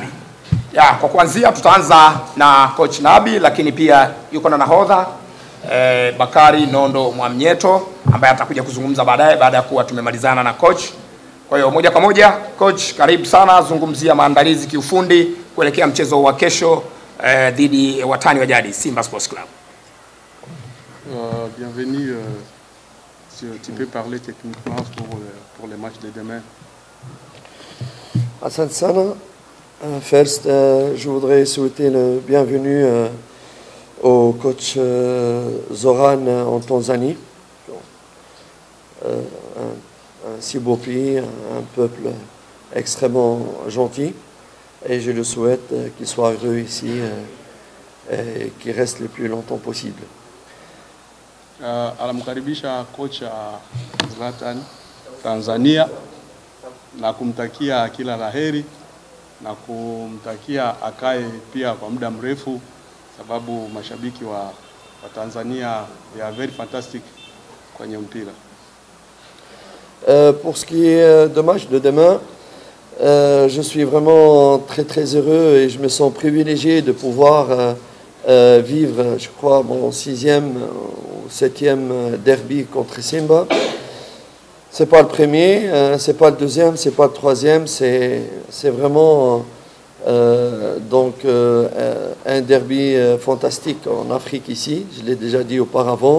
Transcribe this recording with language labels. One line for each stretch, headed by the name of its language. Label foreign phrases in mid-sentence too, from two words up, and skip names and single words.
Swahili: Kwa kuanzia tutaanza na coach Nabi, lakini pia yuko na nahodha Bakari Nondo Mwamnyeto ambaye atakuja kuzungumza baadaye baada ya kuwa tumemalizana na coach. Kwa hiyo moja kwa moja coach, karibu sana, zungumzia maandalizi kiufundi kuelekea mchezo wa kesho dhidi watani wa jadi Simba Sports Club.
French: Bienvenue. Tu peux parler techniquement pour le match de demain. Hassan Sana, first, je voudrais souhaiter le bienvenue au coach Zoran en Tanzanie. Un si beau pays, un peuple extrêmement gentil. Et je le souhaite qu'il soit heureux ici et qu'il reste le plus longtemps possible.
Swahili: Anamkaribisha kocha Zlatan Tanzania na kumtakia kila laheri na kumtakia akae pia kwa muda mrefu, sababu mashabiki wa Tanzania
English: they are very fantastic
Swahili: kwenye mpira.
French: Pour ce qui est de match de demain, je suis vraiment très heureux et je me sens privilégié de pouvoir vivre, je crois, mon 6e ou 7e derby contre Simba. C'est pas le premier, c'est pas le deuxième, c'est pas le troisième, c'est vraiment un derby fantastique en Afrique ici, je l'ai déjà dit auparavant.